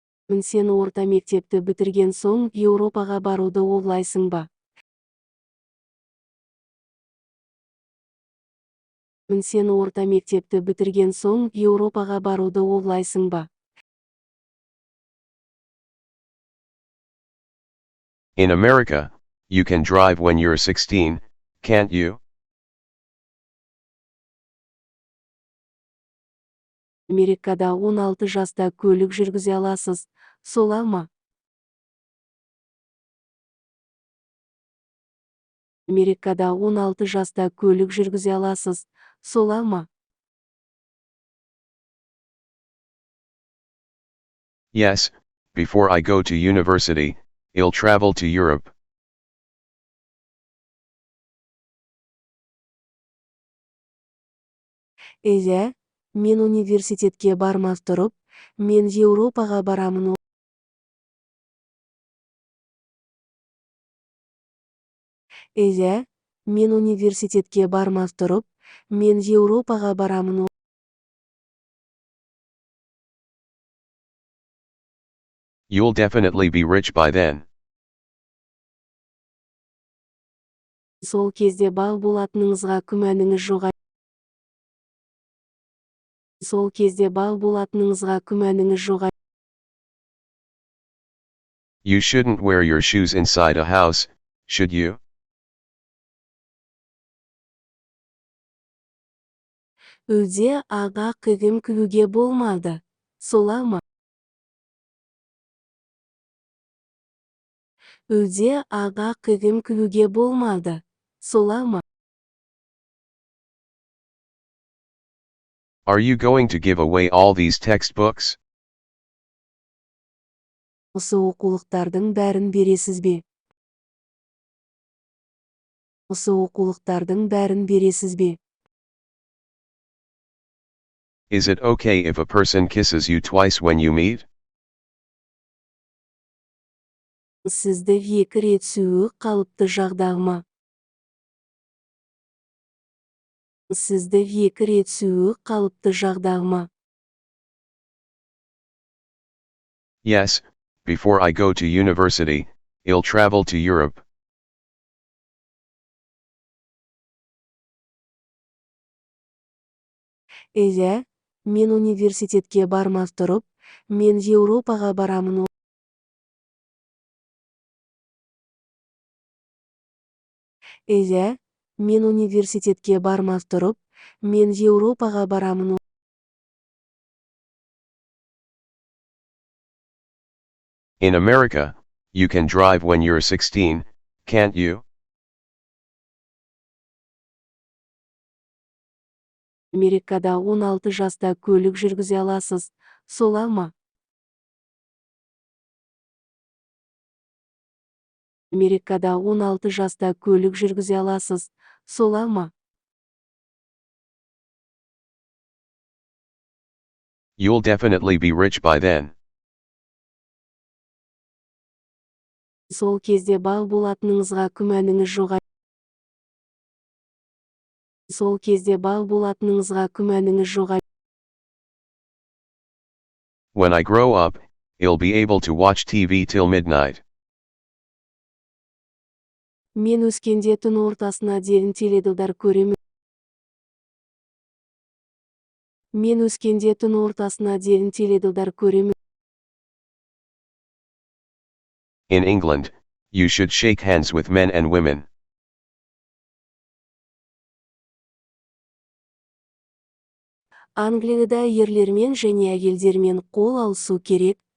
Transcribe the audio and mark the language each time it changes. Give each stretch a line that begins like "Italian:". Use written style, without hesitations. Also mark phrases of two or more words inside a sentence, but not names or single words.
Kazakh: Сен орта мектепті бітірген соң Еуропаға баруды ойлайсың ба? Сен орта мектепті бітірген соң Еуропаға баруды ойлайсың ба?
English: In America, you can drive when you're 16, can't you?
Kazakh: Америкада 16 жаста көлік жүргізе аласыз, солай ма? Америкада 16 жаста көлік жүргізе аласыз, солай ма?
English: Yes, before I go to university, I'll travel to Europe.
Kazakh: Иә, мен университетке бармас тұрып, мен Еуропаға барамын. Иә, мен университетке бармас тұрып, мен Еуропаға барамын.
English: You'll definitely be rich by then.
Kazakh: Сол кезде бал болатыныңызға күмәніңіз жоқ. Сол кезде бал болатыныңызға күмәніңіз жоқ.
English: You shouldn't wear your shoes inside a house, should you?
Kazakh: Үйде аға киім киюге болмайды, солай ма? Үйде аға киім киюге болмайды, солай ма?
English: Are you going to give away all these textbooks?
Kazakh: Осы оқулықтардың бәрін бересіз бе? Осы оқулықтардың бәрін бересіз бе?
English: Is it okay if a person kisses you twice when you meet?
Kazakh: Сізді 2 рет сүюі қалыпты жағдай ма? Сізді 2 рет сүюі қалыпты жағдай ма?
English: Yes, before I go to university, I'll travel to Europe.
Kazakh: Иә, мен университетке бармас тұрып, мен Еуропаға барамын. Иә, мен университетке бармас тұрып, мен Еуропаға барамын.
English: In America, you can drive when you're 16, can't you?
Kazakh: Америкада 16 жаста көлік жүргізе аласыз, солай ма? Америкада 16 жаста көлік жүргізе аласыз, солай ма?
English: You'll definitely be rich by then.
Kazakh: Сол кезде бал болатыныңызға күмәніңіз жоқ. Сол кезде бал болатыныңызға күмәніңіз жоқ.
English: When I grow up, I'll be able to watch TV till midnight.
Kazakh: Мен өскенде түн ортасына дейін теледидар көремін. Мен өскенде түн ортасына дейін теледидар көремін.
English: In England, you should shake hands with men and women.
Kazakh: Англияда ерлермен және әйелдермен қол алысу керек.